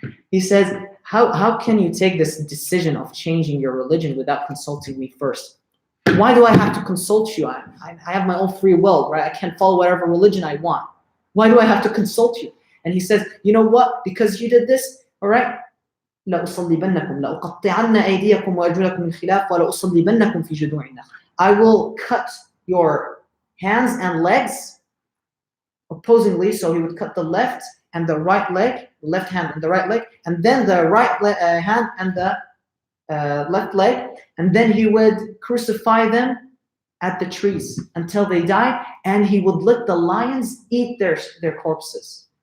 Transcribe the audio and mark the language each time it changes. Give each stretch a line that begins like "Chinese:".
English: He says, how can you take this decision of changing your religion without consulting me first? Why do I have to consult you? I have my own free will, right? I can follow whatever religion I want. Why do I have to consult you? And he says, you know what? Because you did this, all right?
Arabic: لأصلبنكم لأقطعن أيديكم وأرجلكم من خلاف ولأصلبنكم في جذوع النخل.
English: I will cut your hands and legs opposingly. So he would cut the left and the right leg, left hand and the right leg, and then the right hand and the left leg, and then he would crucify them at the trees until they die, and he would let the lions eat their corpses.